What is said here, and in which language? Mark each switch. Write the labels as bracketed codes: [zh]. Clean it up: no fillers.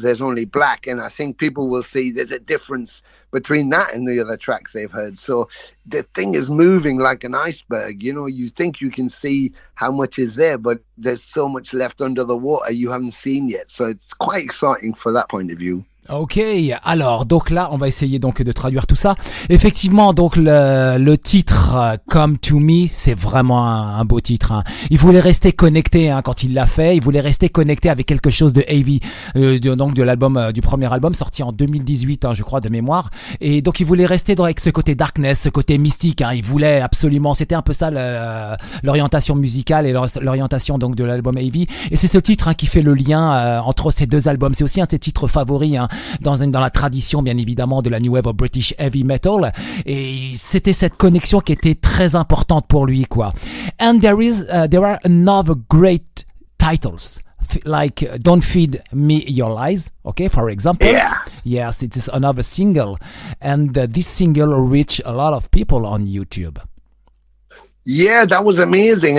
[en] There's Only Black, and I think people will see there's a difference between that and the other tracks they've heard. So the thing is moving like an iceberg. You think you can see how much is there, but there's so much left under the water you haven't seen yet. So it's quite exciting for that point of view. [fr] Ok, alors donc là on va essayer donc de traduire tout ça. Effectivement, donc le titre Come to Me, c'est vraiment un beau titre, hein. Il voulait rester connecté, hein, quand il l'a fait. Il voulait rester connecté avec quelque chose de heavy, donc de l'album, du premier album sorti en 2018, hein, je crois, de mémoire. Et donc il voulait rester avec ce côté darkness, ce côté mystique, hein. Il voulait absolument, c'était un peu ça l'orientation musicale et l'orientation donc de l'album heavy. Et c'est ce titre, hein, qui fait le lien entre ces deux albums. C'est aussi un de ses titres favoris, hein, dans la tradition bien évidemment de la new wave of British heavy metal, et c'était cette connexion qui était très importante pour lui, quoi. [en] And there are another great titles like Don't Feed Me Your Lies, okay, for example. Yes, it is another single, and this single reached a lot of people on YouTube. Yeah, that was amazing.